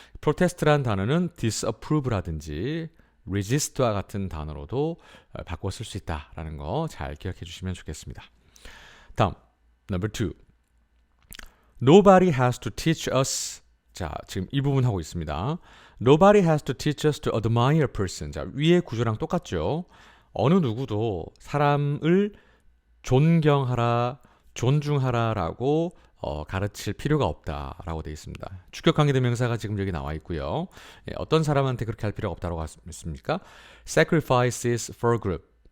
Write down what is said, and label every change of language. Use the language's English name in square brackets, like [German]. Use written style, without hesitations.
[Korean] protest라는 단어는 disapprove라든지 resist와 같은 단어로도 바꿔 쓸 수 있다라는 거 잘 기억해 주시면 좋겠습니다. [English] 다음, number 2. Nobody has to teach us. [Korean] 자, 지금 이 부분 하고 있습니다. [English] Nobody has to teach us to admire a person. [Korean] 자, 위의 구조랑 똑같죠. 어느 누구도 사람을 존경하라, 존중하라라고 가르칠 필요가 없다라고 되어 있습니다. 주격 관계 대명사가 지금 여기 나와 있고요. 어떤 사람한테 그렇게 할 필요가 없다고 했습니까? [English] Sacrifices for group.